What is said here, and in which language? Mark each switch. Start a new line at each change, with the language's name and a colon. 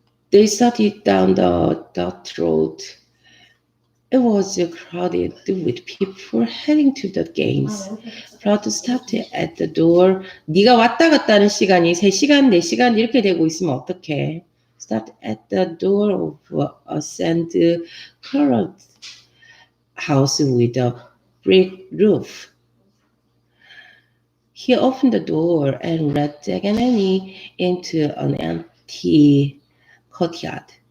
English: They started down the dirt road. It was crowded with people heading to the games. Plato stopped at the door.
Korean: 네가 왔다 갔다 하는 시간이 3시간, 4시간 이렇게 되고 있으면 어떡해?
English: Stopped at the door of a sand-colored house with a brick roof. He opened the door and led Jack and Annie into an empty courtyard.